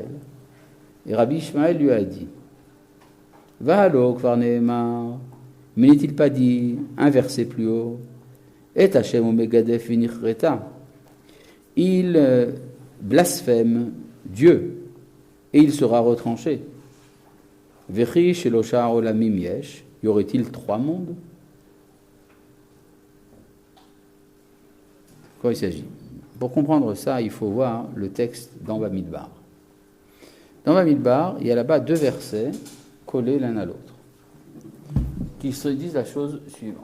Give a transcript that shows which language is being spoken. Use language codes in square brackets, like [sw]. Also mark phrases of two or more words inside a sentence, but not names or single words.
[fr] Et Rabbi Ishmael lui a dit, [he] והלא כבר נאמר. [fr] Mais n'est-il pas dit, un verset plus haut, [he] את ה' הוא מגדף ונכרתה. [fr] Il blasphème Dieu, et il sera retranché. [he] וכי שלושה עולמים יש. [fr] Y aurait-il 3 mondes? De quoi il s'agit? Pour comprendre ça, il faut voir le texte dans Bamidbar. Dans Bamidbar, il y a là-bas 2 versets collés l'un à l'autre, qui se disent la chose suivante.